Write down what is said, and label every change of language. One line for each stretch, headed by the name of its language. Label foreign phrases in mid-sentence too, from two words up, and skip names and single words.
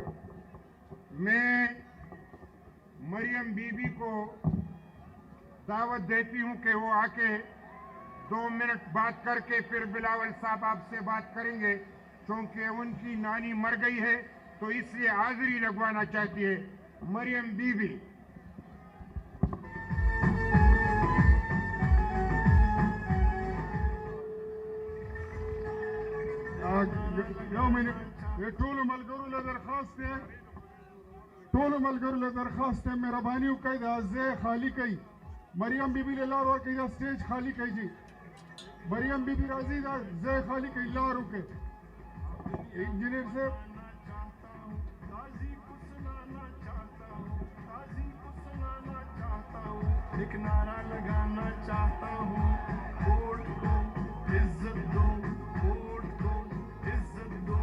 Urdu: میں مریم بی بی کو دعوت دیتی ہوں کہ وہ آ کے 2 منٹ بات کر کے پھر بلاول صاحب آپ سے بات کریں گے, کیونکہ ان کی نانی مر گئی ہے تو اس لیے حاضری لگوانا چاہتی ہے. مریم بی بی.
Pashto: ټولو ملګرو له درخواست دی مهرباني وکړئ دا ځای خالی کړئ. مریم بی بی له لار ورکړئ, دا سټیج خالی کړئ جی. مریم بی بی راځي, دا ځای خالی کړئ, لار وکړئ. انجینئر صاحب
Urdu: ایک نعرہ لگانا چاہتا ہوں, ووٹ دو عزت دو, ووٹ دو عزت دو.